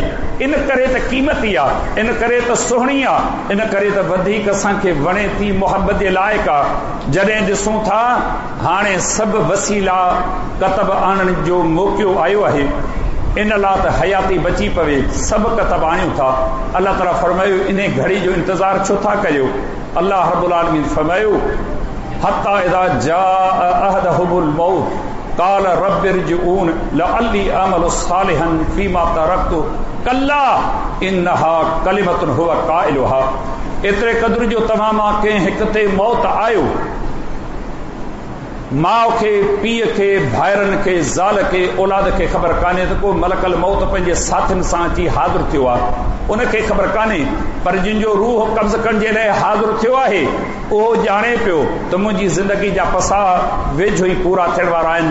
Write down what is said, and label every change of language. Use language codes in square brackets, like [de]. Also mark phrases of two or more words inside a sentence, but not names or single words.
[sd] इन करे त क़ीमती आहे, इन करे त सुहिणी आहे, इन करे त वधीक असांखे वणे थी, मुहबत जे लाइक़ु आहे। जॾहिं ॾिसूं था हाणे सभु वसीला कतब आणण जो मौक़ो आयो आहे, इन लाइ त हयाती बची पवे, सभु कतब आणियूं था। अल्लाह ताला फरमायो इन घड़ी जो इंतज़ार छो था करियो। [ar] الله رب العالمين फरमायो, حتى إذا جاء أحدهم الموت قال رب ارجعون لعلي أعمل صالحا فيما تركت كلا إنها كلمة هو قائلها. [sd] एतिरे क़द्र जो तव्हां मां कंहिं हिक ते मौत आयो, माउ खे, पीउ खे, भाइरनि खे, ज़ाल खे, औलाद खे ख़बर कान्हे त को मलकल मौत पंहिंजे साथियुनि सां अची हाज़िर थियो आहे, उनखे ख़बर कान्हे, पर जिन जो रूह कब्ज़ करण जे लाइ हाज़िर थियो आहे उहो ॼाणे पियो त मुंहिंजी ज़िंदगी जा पसा वेझो ई पूरा थियण वारा आहिनि।